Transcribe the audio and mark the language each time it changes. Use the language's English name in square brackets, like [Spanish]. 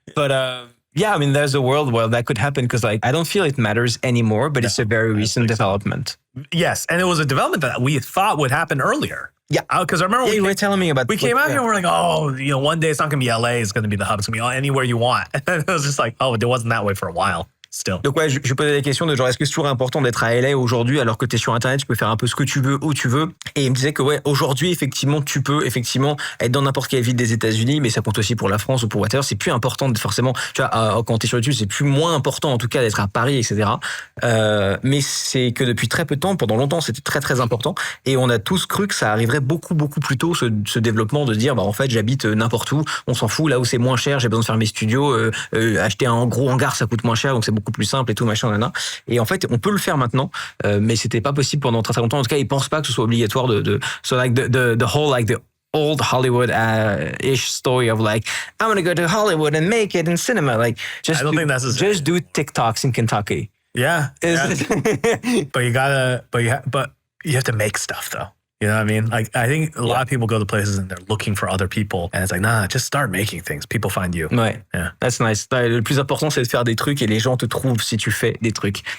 [English] But I mean, there's a world where that could happen, because I don't feel it matters anymore, but it's a very recent development. Yes, and it was a development that we thought would happen earlier. Yeah, because I remember you were telling me about. We came out here and we're like, one day it's not going to be LA, it's going to be the hub, it's going to be anywhere you want. And then it was just like, it wasn't that way for a while. Still. [French] Donc je posais des questions de genre, est-ce que c'est toujours important d'être à LA aujourd'hui alors que t'es sur Internet, tu peux faire un peu ce que tu veux, où tu veux. Et il me disait que aujourd'hui, effectivement, tu peux effectivement être dans n'importe quelle ville des États-Unis, mais ça compte aussi pour la France ou pour whatever. C'est plus important forcément, tu vois, quand t'es sur YouTube, c'est moins important en tout cas d'être à Paris, etc. Mais c'est que depuis très peu de temps, pendant longtemps, c'était très très important. Et on a tous cru que ça arriverait beaucoup plus tôt, ce développement de dire, en fait, j'habite n'importe où, on s'en fout, là où c'est moins cher, j'ai besoin de faire mes studios, acheter un gros hangar, ça coûte moins cher, donc c'est beaucoup plus simple et tout, machin, nana. Et en fait, on peut le faire maintenant, mais c'était pas possible pendant très très longtemps. En tout cas, ils pensent pas que ce soit obligatoire [English] so like the whole like the old Hollywood-ish story of like, I'm going to go to Hollywood and make it in cinema. Like, I don't think that's just do TikToks in Kentucky. Yeah. But you gotta, but you have to make stuff though. You know what I mean? Like, I think a lot of people go to places and they're looking for other people. And it's like, nah, just start making things. People find you. [French] Ouais. [English] Yeah. That's nice. [French] Le plus important, c'est de faire des trucs et les gens te trouvent si tu fais des trucs.